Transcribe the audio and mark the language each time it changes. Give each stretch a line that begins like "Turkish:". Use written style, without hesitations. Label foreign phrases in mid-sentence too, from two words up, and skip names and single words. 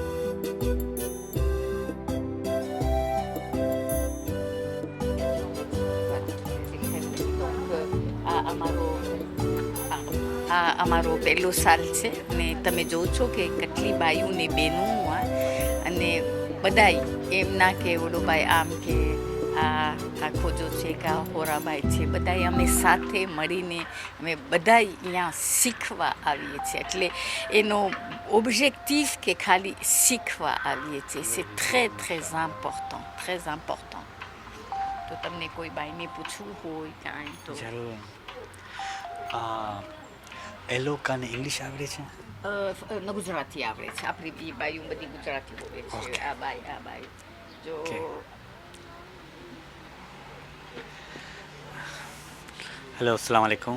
Gujarati: આ અમારો પહેલો સાલ છે અને તમે જોવો છો કે કેટલી બાયું ને બહેનો અને બધાય એમ ના કે ઓલો ભાઈ આમ કે આ ખોજો છે કે આ હોરાભાઈ છે, બધાય અમે સાથે મળીને અમે બધાય અહીંયા શીખવા આવીએ છીએ. એટલે એનો ઓબ્જેક્ટિવ કે ખાલી શીખવા આવીએ છીએ.
French: c'est très très important, très important.
Gujarati: તો તમને કોઈ બાઈને પૂછવું હોય કાંઈ તો જરૂર. એ લોકોને ઇંગ્લિશ આવડે છે? ગુજરાતી આવડે છે. આપણી બી બાયું બધી ગુજરાતી બોલે છે. Okay. આ બાઈ જો Okay. હેલો,
Arabic: السلام عليكم.